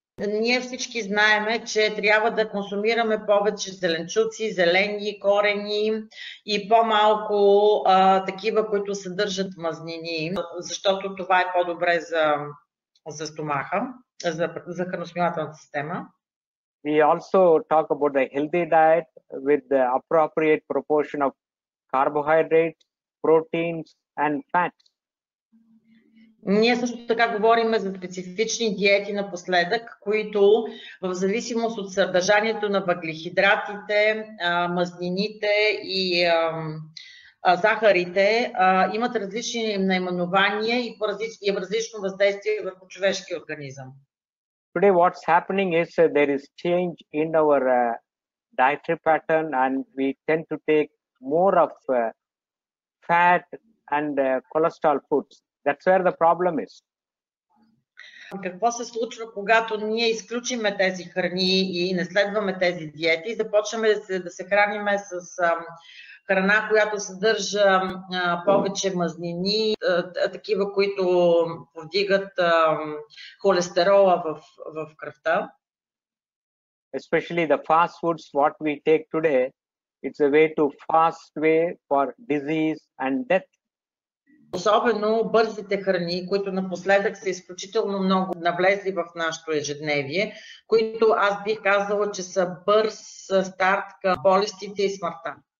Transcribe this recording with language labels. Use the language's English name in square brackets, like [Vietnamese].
[Bulgarian] Ние всички знаеме, че трябва да консумираме повече зеленчуци, зелени, корени и по-малко такива, които съдържат мазнини, защото това е по-добре за стомаха, за храносмилателната система. [English] We also talk about the healthy diet with the appropriate proportion of carbohydrates, proteins and fats. [Bulgarian] Ние също така говорим за специфични диети напоследък, които в зависимост от съдържанието на въглехидратите, мазнините и захарите имат различни наименования и различно въздействие върху човешкия организъм. [English] Today what's happening is there is change in our dietary pattern, and we tend to take more of fat and cholesterol foods. That's where the problem is. [Bulgarian] Какво се случва, когато ние изключиме тези храни и не следваме тези диети и започваме да се храниме с храна, която съдържа повече мазнини, такива, които повдигат холестерола в кръвта. [English] Especially the fast foods what we take today, it's a way to fast way for disease and death. [Bulgarian] Особено бързите храни, които напоследък са изключително много навлезли в нашето ежедневие, които аз бих казала, че са бърз старт към болестите и смъртта.